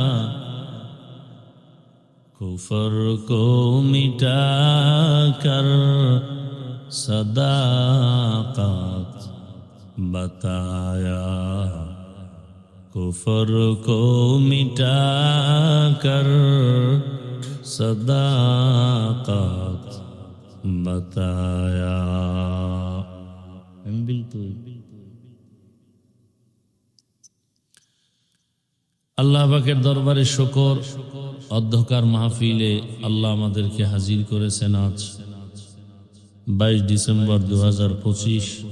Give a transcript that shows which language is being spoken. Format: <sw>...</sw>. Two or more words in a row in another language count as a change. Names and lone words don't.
<ur>کفر کو مٹا کر صداقت بتایا. کفر کو مٹا کر صداقت بتایا.</ur> <bn>আল্লাহ পাকের দরবারে শুকর, অধ্যকার মাহফিলে আল্লাহ আমাদেরকে হাজির করেছেন আজ 22 ডিসেম্বর 2025।</bn>